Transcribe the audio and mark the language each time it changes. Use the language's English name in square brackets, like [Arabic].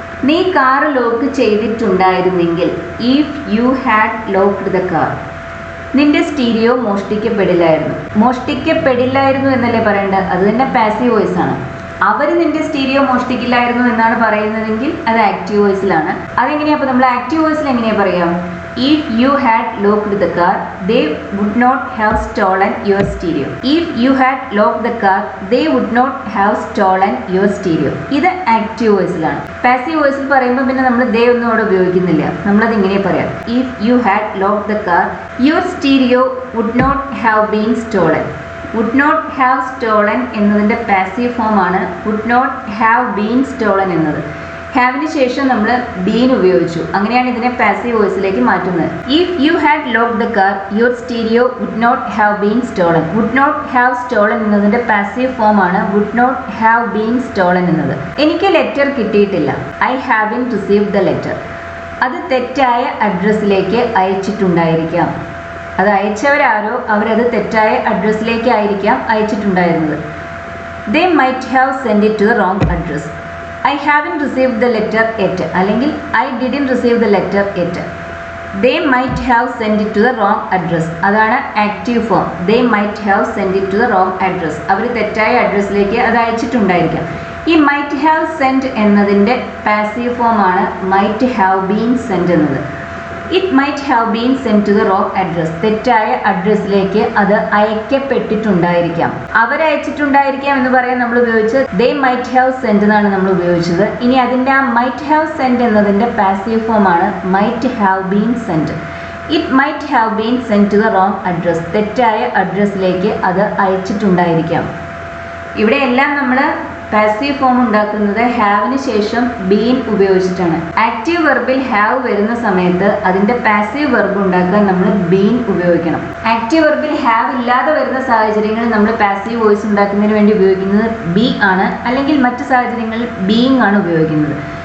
[Malayalam] നീ car lock ചെയ്തിട്ടുണ്ടായിരുന്നെങ്കിൽ, [English] if you had locked the car, [Malayalam] നിന്റെ stereo മോഷ്ടിക്കപ്പെടില്ലായിരുന്നു. മോഷ്ടിക്കപ്പെടില്ലായിരുന്നു എന്നല്ലേ പറയേണ്ടത്? അത് തന്നെ പാസീവ് വോയിസ് ആണ്. അവർ നിന്റെ സ്റ്റീരിയോ മോഷ്ടിക്കില്ലായിരുന്നു എന്നാണ് പറയുന്നതെങ്കിൽ അത് ആക്റ്റീവ് വോയിസിലാണ്. അതെങ്ങനെയാണ്? അപ്പോൾ നമ്മൾ ആക്റ്റീവ് വോയിസിൽ എങ്ങനെയാണ് പറയാം? [English] If you had locked the car, they would not have stolen your stereo. If you had locked the car, they would not have stolen your stereo. [Malayalam] ഇത് ആക്റ്റീവ് വോയിസിലാണ്. പാസീവ് വോയിസിൽ പറയുമ്പോൾ പിന്നെ നമ്മൾ they ഒന്നും അവിടെ ഉപയോഗിക്കുന്നില്ല. നമ്മളത് ഇങ്ങനെ പറയാം. [English] If you had locked the car, your stereo would not have been stolen. would not have stolen [Malayalam] എന്നതിൻ്റെ പാസീവ് ഫോം ആണ് [English] would not have been stolen [Malayalam] എന്നത്. ഹാവിന് ശേഷം നമ്മൾ ബീൻ ഉപയോഗിച്ചു. അങ്ങനെയാണ് ഇതിനെ പാസീവ് വോയിസിലേക്ക് മാറ്റുന്നത്. [English] If you had lock the car your stereo would not have been stolen. Would not have stolen [Malayalam] എന്നതിൻ്റെ പാസീവ് ഫോം ആണ് [English] would not have been stolen [Malayalam] എന്നത്. എനിക്ക് ലെറ്റർ കിട്ടിയിട്ടില്ല. [English] I haven't received the letter. [Malayalam] അത് തെറ്റായ അഡ്രസ്സിലേക്ക് അയച്ചിട്ടുണ്ടായിരിക്കാം. അത് അയച്ചവരാരോ അവരത് തെറ്റായ അഡ്രസ്സിലേക്ക് ആയിരിക്കാം അയച്ചിട്ടുണ്ടായിരുന്നത്. [English] They might have send it to the wrong address. I haven't received the letter yet. അല്ലെങ്കിൽ I didn't receive the letter yet. They might have sent it to the wrong address. [Malayalam] അതാണ് active form. [English] They might have sent it to the wrong address. [Malayalam] അവർ തെറ്റായ അഡ്രസ്സിലേക്ക് അത് അയച്ചിട്ടുണ്ടായിരിക്കാം. ഈ [English] might have sent [Malayalam] എന്നതിൻ്റെ passive form ആണ് [English] might have been sent [Malayalam] എന്നത്. [English] It might have been sent to the wrong address. [Malayalam] തെറ്റായ അഡ്രസ്സിലേക്ക് അത് അയക്കപ്പെട്ടിട്ടുണ്ടായിരിക്കാം. അവരയച്ചിട്ടുണ്ടായിരിക്കാം എന്ന് പറയാൻ നമ്മൾ ഉപയോഗിച്ചത് [English] they might have sent [Malayalam] എന്നാണ് നമ്മൾ ഉപയോഗിച്ചത്. ഇനി അതിൻ്റെ ആ [English] might have sent [Malayalam] എന്നതിൻ്റെ പാസീവ് ഫോം ആണ് [English] might have been sent. [Malayalam] It might have been sent to the wrong address. തെറ്റായ അഡ്രസ്സിലേക്ക് അത് അയച്ചിട്ടുണ്ടായിരിക്കാം. ഇവിടെ എല്ലാം നമ്മൾ പാസീവ് ഫോം ഉണ്ടാക്കുന്നത് ഹാവിന് ശേഷം ബീൻ ഉപയോഗിച്ചിട്ടാണ്. ആക്റ്റീവ് വെർബിൽ ഹാവ് വരുന്ന സമയത്ത് അതിൻ്റെ പാസീവ് വെർബ് ഉണ്ടാക്കാൻ നമ്മൾ ബീൻ ഉപയോഗിക്കണം. ആക്റ്റീവ് വെർബിൽ ഹാവ് ഇല്ലാതെ വരുന്ന സാഹചര്യങ്ങളിൽ നമ്മൾ പാസീവ് വോയിസ് ഉണ്ടാക്കുന്നതിന് വേണ്ടി ഉപയോഗിക്കുന്നത് ബി ആണ്, അല്ലെങ്കിൽ മറ്റ് സാഹചര്യങ്ങളിൽ ബീയിങ് ആണ് ഉപയോഗിക്കുന്നത്.